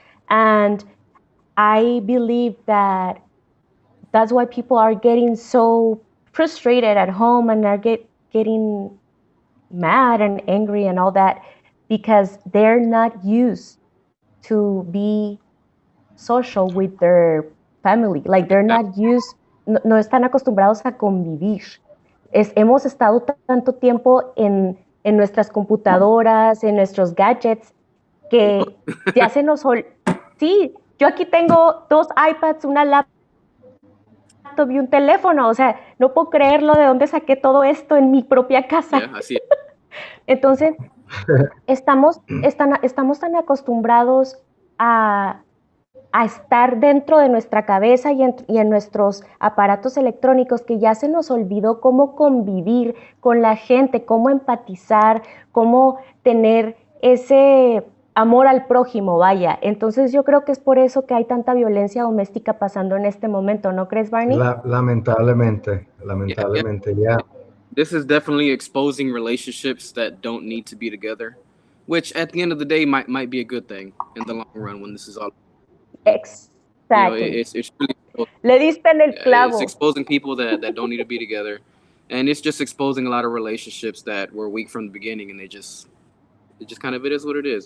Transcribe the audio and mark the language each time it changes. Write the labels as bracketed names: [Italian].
[English] And I believe that that's why people are getting so frustrated at home and are getting mad and angry and all that because they're not used to be social with their family. Like they're not used, [Spanish] no están acostumbrados a convivir. Hemos estado tanto tiempo en nuestras computadoras, en nuestros gadgets, que ya se nos... Sí, yo aquí tengo 2 iPads, una laptop y un teléfono. O sea, no puedo creerlo de dónde saqué todo esto en mi propia casa. [English] Yeah, I see it. [Spanish] Entonces, estamos tan acostumbrados a estar dentro de nuestra cabeza y en nuestros aparatos electrónicos que ya se nos olvidó cómo convivir con la gente, cómo empatizar, cómo tener ese amor al prójimo, vaya. Entonces yo creo que es por eso que hay tanta violencia doméstica pasando en este momento, ¿no crees, Barney? Lamentablemente, [English] Yeah. yeah. This is definitely exposing relationships that don't need to be together, which at the end of the day might be a good thing in the long run when this is all. Exactly. It's really [Spanish] Le diste en el [English] it's [Spanish] clavo. [English] exposing people that don't need to be together, and it's just exposing a lot of relationships that were weak from the beginning, and it just kind of it is what it is.